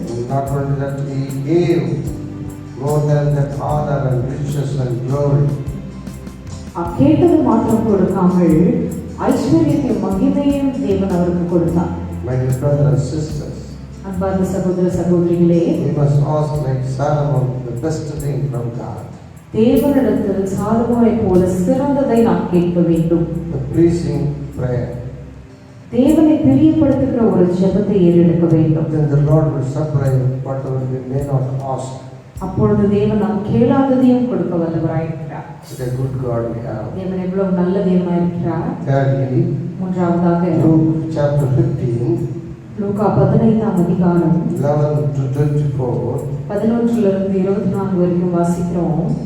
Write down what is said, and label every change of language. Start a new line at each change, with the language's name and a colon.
English: Not only that, he gave more than that honor and riches and glory.
Tamil: கேட்டது மாத்திரம் கொடுக்காமல் ஐஸ்வர்யத்தையும் மகிமையும் தேவன் அவருக்கு கொடுத்தார்.
English: My dear brothers and sisters,
Tamil: அன்பார்ந்த சகோதர சகோதரிகளே,
English: we must ask like Solomon the best thing from God.
Tamil: தேவனிடத்தில் சாலமோனை போல சிறந்ததை நாம் கேட்க வேண்டும்.
English: The pleasing prayer.
Tamil: தேவனை பிரியப்படுத்துகிற ஒரு ஜெபத்தை ஏறெடுக்க வேண்டும்.
English: Then the Lord will supply whatever we may not ask.
Tamil: அப்பொழுது தேவன் நாம் கேளாததையும் கொடுக்க வல்லவராயிருக்கிறார்.
English: It's a good God we have.
Tamil: தேவன் எவ்வளவு நல்ல தேவனாயிருக்கிறார்.
English: Thirdly,
Tamil: மூன்றாவதாக
English: Luke chapter 15,
Tamil: லூக்கா 15ஆம் அதிகாரம்
English: 11 to 24.
Tamil: 11 24 வரைக்கும் வாசிக்கிறோம்.